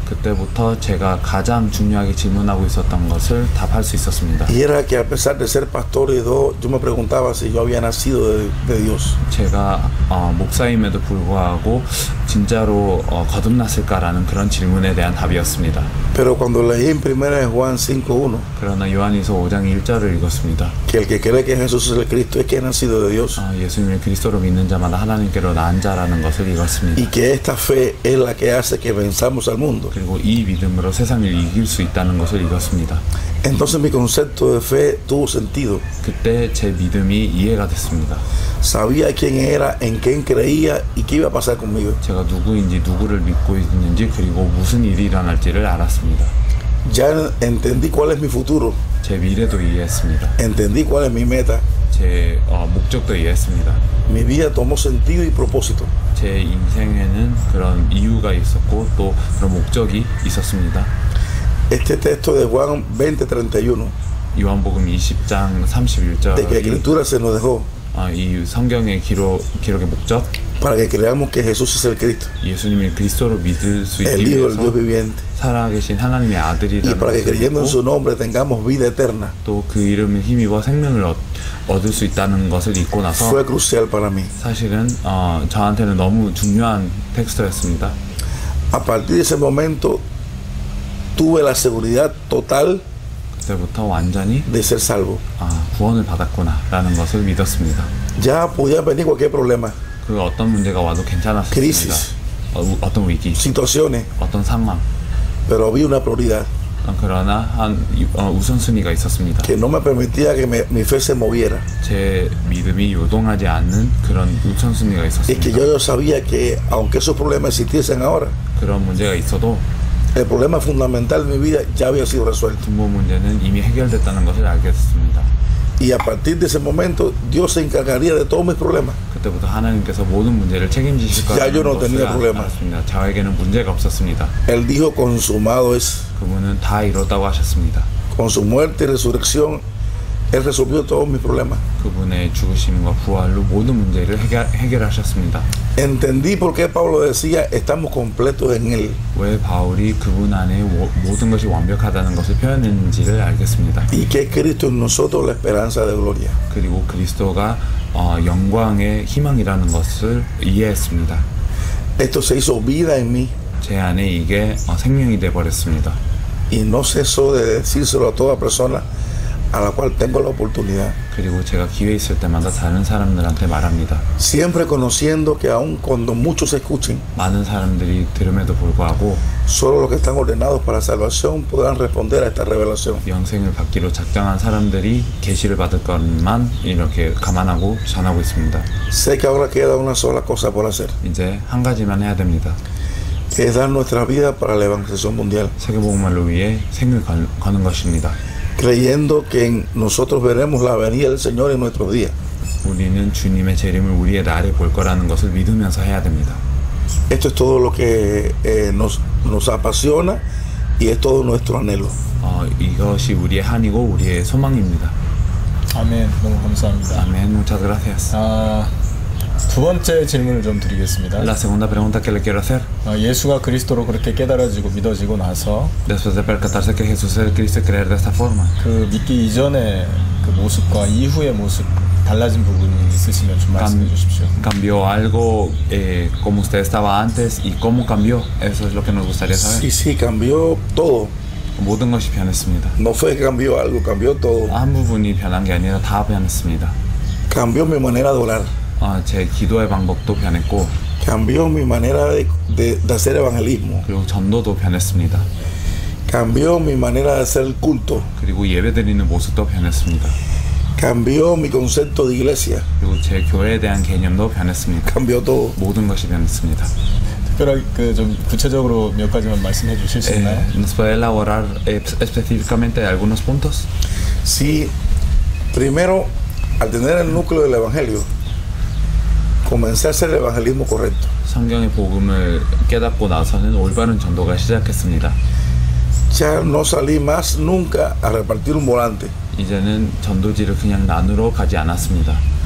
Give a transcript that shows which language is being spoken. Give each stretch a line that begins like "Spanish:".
Korean: 그때부터 제가 가장 중요하게 질문하고 있었던 것을 답할 수 있었습니다.
Spanish: Y era que a pesar de ser pastor y todo, yo me preguntaba si yo había nacido de Dios.
Korean: 제가 목사임에도 불구하고 진짜로 거듭났을까라는 그런 질문에 대한 답이었습니다.
Spanish: Pero cuando leí en 1 Juan 5:1,
Korean: 그러나 요한일서 5장 1절을 읽었습니다.
Spanish: Que el que cree que Jesús es el Cristo es que ha nacido de Dios.
Korean: 예수님을 그리스도로 믿는 자마다 하나님께로 난 자라는 것을 읽었습니다.
Spanish: Y que esta fe es la que hace que venzamos al mundo.
Korean: 그리고 이 믿음으로 세상을 이길 수 있다는 것을 읽었습니다.
Spanish: Entonces mi concepto de fe tuvo sentido.
Korean: 그때 제 믿음이 이해가 됐습니다.
Spanish: Sabía quién era, en quién creía y qué iba a pasar conmigo.
Korean: 제가 누구인지 누구를 믿고 있는지 그리고 무슨 일이 일어날지를 알았습니다.
Spanish: Ya entendí cuál es mi futuro.
Korean: 제 미래도 이해했습니다.
Spanish: Entendí cuál es mi meta.
Korean: 제 목적도 이해했습니다.
Spanish: Mi vida tomó sentido y propósito.
Korean: 제 인생에는 그런 이유가 있었고 또 그런 목적이 있었습니다.
Spanish: Este texto de Juan 20:31.
Korean: 요한복음 20장 31절.
Spanish: De que la escritura se nos dejó.
Korean: 이 성경의 기록의 목적.
Spanish: Para que creamos que Jesús es el Cristo.
Korean: 예수님을 그리스도로 믿을 수 있기
Spanish: el Hijo del Dios
Korean: 위해서
Spanish: viviente.
Korean: 살아계신 하나님의 아들이라는
Spanish: Y para que creyendo en su nombre tengamos vida eterna.
Korean: 또 그 이름을 힘입어 생명을 얻을 수 있다는 것을 잊고 나서
Spanish: Fue crucial para mí.
Korean: 사실은 저한테는 너무 중요한 텍스트였습니다.
Spanish: A partir de ese momento tuve la seguridad total
Korean: 그때부터 완전히
Spanish: de ser salvo.
Korean: 구원을 받았구나라는 것을 믿었습니다.
Spanish: Ya podía venir cualquier problema.
Korean: 그 어떤 문제가 와도 괜찮았습니다.
Spanish: Crisis.
Korean: 어떤 위기,
Spanish: situaciones.
Korean: 어떤 상황.
Spanish: Pero había una prioridad.
Korean: 그러나 한 우선순위가 있었습니다.
Spanish: que no me permitía que mi fe se moviera.
Korean: 제 믿음이 요동하지 않는 그런 우선순위가
Spanish: Y que
Korean: 있었습니다.
Spanish: yo sabía que aunque esos problemas existiesen ahora,
Korean: 그런 문제가 있어도
Spanish: el problema fundamental de mi vida ya había sido resuelto.
Korean: 근본 문제는 이미 해결됐다는 것을 알게 됐습니다.
Spanish: Y a partir de ese momento, Dios se encargaría de todos mis problemas.
Korean: 그때부터 하나님께서 모든 문제를 책임지실
Spanish: Ya yo no
Korean: 거라는 것을
Spanish: tenía problemas.
Korean: 알았습니다. 저에게는 문제가 없었습니다.
Spanish: Él dijo, consumado es.
Korean: 그분은 다 이뤘다고 하셨습니다.
Spanish: Con su muerte y resurrección, Él resolvió todos mis problemas.
Korean: 그분의 죽으심과 부활로 모든 문제를 해결하셨습니다.
Spanish: Entendí por qué Pablo decía, estamos completos en Él.
Korean: 왜 바울이 그분 안에 모든 것이 완벽하다는 것을 표현했는지를 알겠습니다.
Spanish: Y que es Cristo en nosotros la esperanza de gloria.
Korean: 그리고 그리스도가 영광의 희망이라는 것을 이해했습니다.
Spanish: Esto se hizo vida en mí.
Korean: 제 안에 이게 생명이 되어버렸습니다.
Spanish: Y no ceso de decírselo a toda persona a la cual tengo la oportunidad.
Korean: 그리고 제가 기회 있을 때마다 다른 사람들한테 말합니다.
Spanish: Siempre conociendo que aun cuando muchos escuchen,
Korean: 많은 사람들이 들음에도 불구하고
Spanish: solo los que están ordenados para salvación podrán responder a esta revelación.
Korean: 영생을 받기로 작정한 사람들이 계시를 받을 것만 이렇게 감안하고 전하고 있습니다.
Spanish: Sé que ahora queda una sola cosa por hacer,
Korean: 이제 한 가지만 해야 됩니다.
Spanish: que es dar nuestra vida para la evangelización mundial,
Korean: 세계복음화를 위해 생을 거는 것입니다.
Spanish: creyendo que en nosotros veremos la venida del Señor en nuestros días.
Korean: 우리는 주님의 재림을 우리의 날에 볼 거라는 것을 믿으면서 해야 됩니다.
Spanish: Esto es todo lo que nos apasiona y es todo nuestro anhelo.
Korean: 이것이 우리의 한이고 우리의 소망입니다. 아멘. 너무 감사합니다.
Spanish: 아멘. Muchas gracias.
Korean: 두 번째 질문을 좀 드리겠습니다.
Spanish: La segunda pregunta que le quiero hacer.
Korean: 예수가 그리스도로 그렇게 깨달아지고 믿어지고 나서
Spanish: Después de percatarse que Jesús es el Cristo y creer de esta forma.
Korean: 그 믿기 이전의 그 모습과 이후의 모습 달라진 부분이 있으시면 좀 말씀해 주십시오.
Spanish: ¿Cambió algo como usted estaba antes y cómo cambió? Eso es lo que nos gustaría saber. Sí, sí, cambió todo.
Korean: 모든 것이 변했습니다.
Spanish: No fue que cambió algo, cambió todo.
Korean: 한 부분이 변한 게 아니라 다 변했습니다.
Spanish: Cambió mi manera de orar.
Korean: 제 기도의 방법도 변했고
Spanish: Cambió mi manera de hacer evangelismo.
Korean: 그리고 전도도 변했습니다.
Spanish: Cambió mi manera de hacer el culto.
Korean: 그리고 예배드리는 모습도 변했습니다.
Spanish: Cambió mi concepto de iglesia.
Korean: 그리고 제 교회에 대한 개념도 변했습니다.
Spanish: Cambió todo.
Korean: 모든 것이 변했습니다. 특별하게 그 좀 구체적으로 몇 가지만 말씀해 주실 수 있나요?
Spanish: ¿Nos puede elaborar específicamente algunos puntos? Sí, primero, al tener el núcleo del evangelio, comencé a hacer el evangelismo correcto.
Korean: 성경의 복음을 깨닫고 나서는 올바른 전도가 시작했습니다.
Spanish: Ya no salí más nunca a repartir un volante,
Korean: 이제는 전도지를 그냥 나누러 가지 않았습니다.